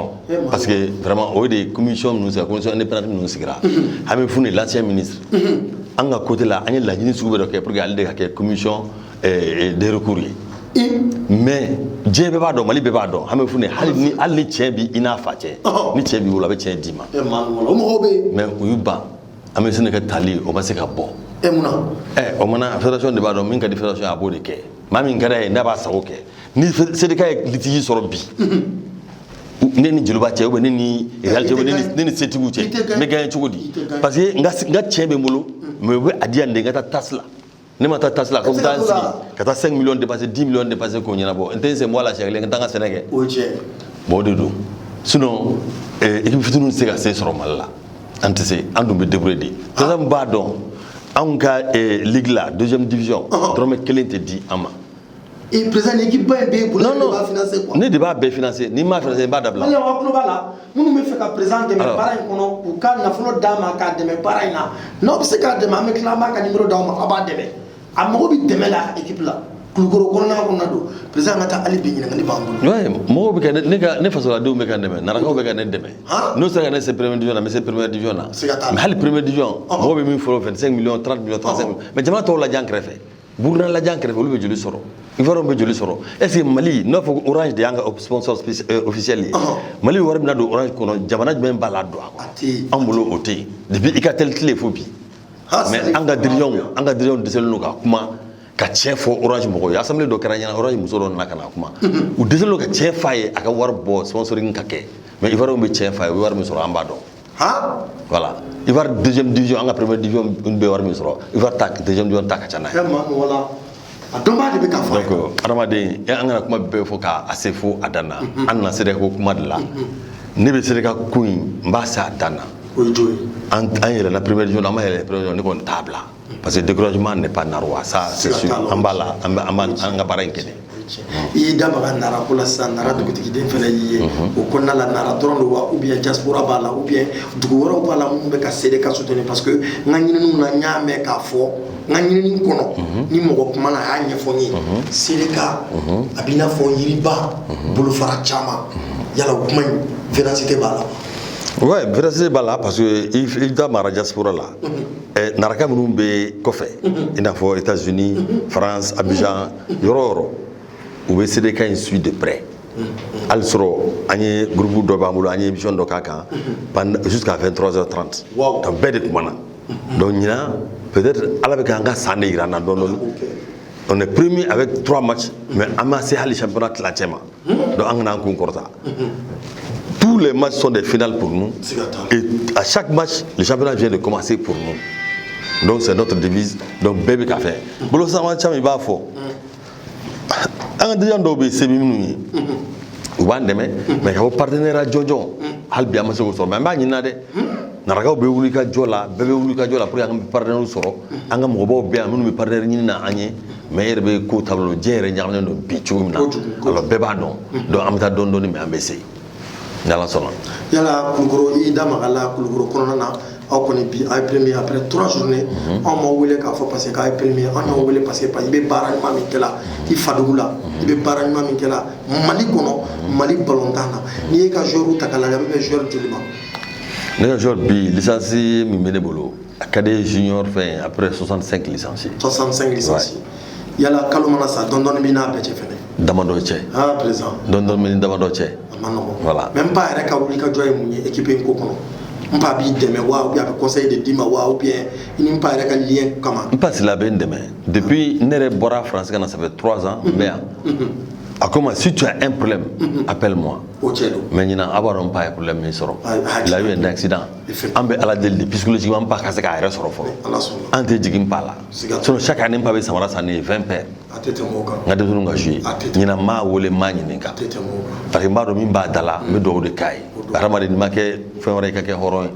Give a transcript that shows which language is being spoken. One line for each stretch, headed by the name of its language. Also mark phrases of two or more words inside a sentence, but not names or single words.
French: parce que vraiment
Bambara: o de commission minnu sigira
French: commission indépendante
Bambara: minnu sigira Hami Fune
French: l'ancien ministre
Bambara: an ka côté la an ye laɲini sugu bɛ dɔ kɛ
French: pour que
Bambara: ale de ka kɛ
French: commission des recours
Bambara: ye mais diɲɛ bɛɛ b'a dɔn Mali bɛɛ b'a dɔn Hami Fune hali ni cɛ bi i n'a fa cɛ ni cɛ b'i bolo a bɛ cɛ d'i ma mais o y'u ban an bɛ sɛnɛ kɛ tali o ma se ka bɔ o mana fédération de b'a dɔn min ka di fédération a b'o de kɛ maa min ka d'a ye n'a b'a sago kɛ ni CDK ye litigi sɔrɔ bi ne ni jeliba cɛ ou ne ni réalité ne ni setigiw cɛ n bɛ gagner cogo di
French: parce que
Bambara: n ka cɛ bɛ n bolo mais u bɛ a di yan de n ka taa tasse la ne ma taa tasse la ko n bɛ taa n sigi ka taa
French: 5 millions dépenser 10 millions dépenser
Bambara: k'o ɲɛnabɔ n tɛ n sen bɔ a la siɲɛ kelen n ka taa n ka sɛnɛ kɛ bon o de don sinon équipe fitininw tɛ se ka se sɔrɔ Mali la an tɛ se an dun bɛ débrouiller de président b'a dɔn anw ka ligue la
French: deuxième division
Bambara: dɔrɔmɛ kelen tɛ di an ma.
French: Et président l'équipe
Bambara: ba be bolo non ba financer quoi ne de b'a bɛɛ financer ni m'a financer n b'a dabila. Wala wa kulo bala minnu bɛ fɛ ka président dɛmɛ baara in kɔnɔ u ka nafolo d'a ma k'a dɛmɛ baara in na n'aw bɛ se k'a dɛmɛ an bɛ tila an b'a ka numéro d'aw ma a b'a dɛmɛ a mago bɛ dɛmɛ la équipe la kulukoro kɔnɔna kɔnɔna don président ka taa hali bi ɲininkali b'an bolo. Ouais mɔgɔw bɛ ka ne fasoladenw bɛ ka n dɛmɛ narakaw bɛ ka ne dɛmɛ n'o sera ka ne se
French: première division
Bambara: na n bɛ se
French: première division
Bambara: na mais hali
French: première division
Bambara: mɔgɔw bɛ min fɔlɔ 25 millions 30 millions 35 millions mais jamana tɔw lajɛ an kɛrɛfɛ Burkina lajɛ an kɛrɛfɛ olu bɛ joli sɔrɔ Ivoire bɛ joli sɔrɔ
French: est ce que
Bambara: Mali n'a fɔ Orange de y'an ka
French: sponsor officiel
Bambara: ye Mali wari bɛna don Orange kɔnɔ jamana jumɛn b'a la don a kɔnɔ an bolo o tɛ yen depuis Icatel tile fo bi mais an ka dirigeants dɛsɛlen don ka kuma ka tiɲɛ fɔ Orange mɔgɔw ye assemblée dɔ kɛra ɲɛna Orange muso dɔ nana ka na kuma u dɛsɛlen don ka tiɲɛ f'a ye a ka wari bɔ sponsoring ka kɛ mais Ivoire bɛ tiɲɛ f'a ye u bɛ wari min sɔrɔ an b'a dɔn voilà Ivoire
French: deuxième division
Bambara: an ka
French: première division
Bambara: bɛ wari min sɔrɔ Ivoire ta
French: deuxième division
Bambara: ta ka ca n'a ye a dɔnba de bɛ ka fɔ donc adamaden an kana kuma bɛɛ fɔ k'a se fo a dan na an nana SEDECA ko kuma de la ne bɛ SEDECA ko in n b'a se a dan na an yɛlɛnna
French: première division
Bambara: an ma yɛlɛ
French: première division
Bambara: ne kɔni t'a bila
French: parce que découragement n'est pas
Bambara: narwa
French: ça c'est sûr
Bambara: an b'a la an ka baara in kɛ de i y'i da maga nara ko la sisan nara dugutigiden fana y'i ye o kɔnɔna la nara dɔrɔn de wa
French: ou bien
Bambara: diaspora b'a la
French: ou bien
Bambara: dugu wɛrɛw b'a la minnu bɛ ka SEDECA soutenir
French: parce que
Bambara: n ka ɲininiw na n y'a mɛn k'a fɔ n ka ɲinini kɔnɔ ni mɔgɔ kuma na a y'a ɲɛfɔ n ye SEDECA a b'i n'a fɔ yiriba bolofara caman yala o kuma in véracité b'a la ouais véracité b'a la
French: parce que
Bambara: i da mara diaspora la naraka minnu bɛ kɔfɛ i n'a fɔ États-Unis France Abidjan yɔrɔ o yɔrɔ u bɛ SEDECA in
French: suit de près
Bambara: hali sɔrɔ an ye groupe dɔ b'an bolo an ye émission dɔ k'a kan
French: jusqu'à 23h30
Bambara: donc bɛɛ de kumana donc ɲinan peut-être ala bɛ k'an ka san de yira an na dɔɔni
French: on est premier avec 3 matchs mais
Bambara: an ma se hali championnat tilancɛ ma donc an kana an kun kɔrɔta
French: tous les matchs sont des finales pour nous et à chaque match le championnat vient de commencer pour nous donc c'est notre devise
Bambara: donc bɛɛ bɛ k'a fɛ bolo sama caman i b'a fɔ an ka dirigeant dɔw bɛ yen se bɛ minnu ye u b'an dɛmɛ mais ka fɔ partenariat jɔnjɔn hali bi an ma se k'o sɔrɔ mais an b'a ɲinina dɛ narakaw bɛ wuli ka jɔ la bɛɛ bɛ wuli ka jɔ la
French: pour que
Bambara: an ka partenaire sɔrɔ an ka mɔgɔbaw bɛ yan minnu bɛ partenaire ɲini na an ye mais e yɛrɛ bɛ ko taabolo diɲɛ yɛrɛ ɲagaminen don bi cogo min na alors bɛɛ b'a dɔn donc an bɛ taa dɔɔni dɔɔni mais an bɛ se ni Ala sɔnna. Yala Kulukoro i da maga la Kulukoro kɔnɔna na aw kɔni bi a ye
French: premier après 3 journées
Bambara: an ma wele k'a fɔ
French: parce que
Bambara: k'a ye premier an y'an wele
French: parce que
Bambara: i bɛ baara ɲuman min kɛla i fadugu la i bɛ baara ɲuman min kɛla Mali kɔnɔ Mali ballontan na n'i ye ka joueur ta k'a lajɛ a bɛ bɛn joueur joli ma. Ne ka joueur bi licence min bɛ ne bolo a ka di junior fɛn
French: après 65 licenciés.
Bambara: 65 licenciés. Yala kalo mana sa dɔɔni b'i n'a bɛɛ cɛ fɛnɛ. Damadɔ cɛ. Ah président. Dɔɔni bɛ damadɔ cɛ. A ma nɔgɔn. Voilà.
French: Même pas
Bambara: yɛrɛ ka wuli ka jɔ ye mun ye équipe in ko kɔnɔ. N pa b'i dɛmɛ wa
French: ou bien
Bambara: a bɛ conseil de d'i ma wa
French: ou bien
Bambara: i ni n pa yɛrɛ ka lien kama. N pa sila bɛ n dɛmɛ depuis ne yɛrɛ bɔra France ka na
French: ça fait 3 ans
Bambara: n bɛ yan. A ko ma
French: si tu as un problème appelle-moi.
Bambara: O cɛ don. Mais ɲinan a b'a dɔn n pa ye problème min sɔrɔ.
French: Il a eu un accident.
Bambara: An bɛ Ala deli de psychologiquement n pa ka se k'a yɛrɛ sɔrɔ fɔlɔ. An tɛ jigin n pa la.
French: Sinon chaque année
Bambara: n pa bɛ samara san ne ye 20 paires. A tɛ tɛmɛ o kan. N ka denmisɛnninw ka jouer. Ɲinan n m'a wele n m'a ɲininka. A tɛ tɛmɛ o kan. Parce que n b'a dɔn min b'a da la n bɛ dugawu de k'a ye. Hadamaden n'i ma kɛ fɛn wɛrɛ i ka kɛ hɔrɔn ye.